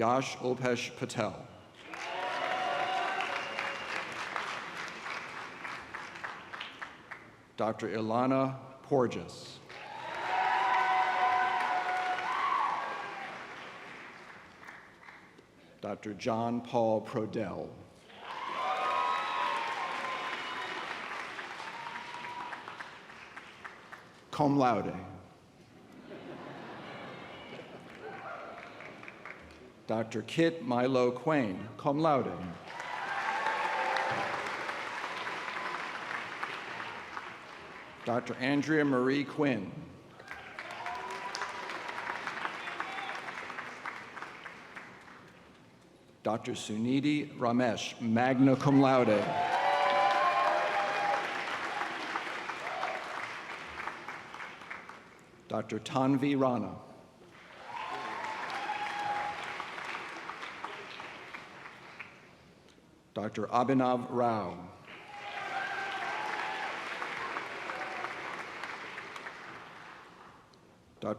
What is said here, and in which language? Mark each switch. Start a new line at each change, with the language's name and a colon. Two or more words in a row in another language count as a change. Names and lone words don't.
English: Yash Ulpesh Patel. Dr. Ilana Porges. Dr. John Paul Prodell.
Latin: Cum laude.
English: Dr. Kit Milo Quain,
Latin: cum laude.
English: Dr. Andrea Marie Quinn. Dr. Sunidhi Ramesh,
Latin: magna cum laude.
English: Dr. Tanvi Rana. Dr. Abhinav Rao. Dr.